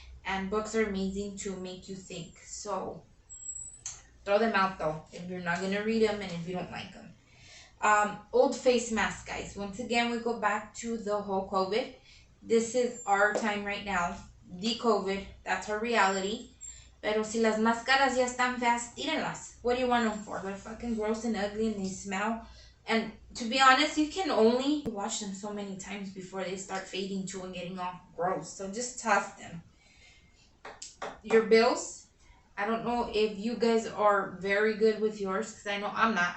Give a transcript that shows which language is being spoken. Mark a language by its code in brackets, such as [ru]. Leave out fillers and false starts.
[en] And books are amazing to make you think. So throw them out though if you're not going to read them and if you don't like them. Old face mask, guys. Once again, we go back to the whole COVID. This is our time right now. The COVID, that's our reality. [es] Pero si las máscaras ya están feas, tírenlas. [en] What do you want them for? They're fucking gross and ugly and they smell. And to be honest, you can only wash them so many times before they start fading too and getting all gross. So just toss them. Your bills. I don't know if you guys are very good with yours, because I know I'm not.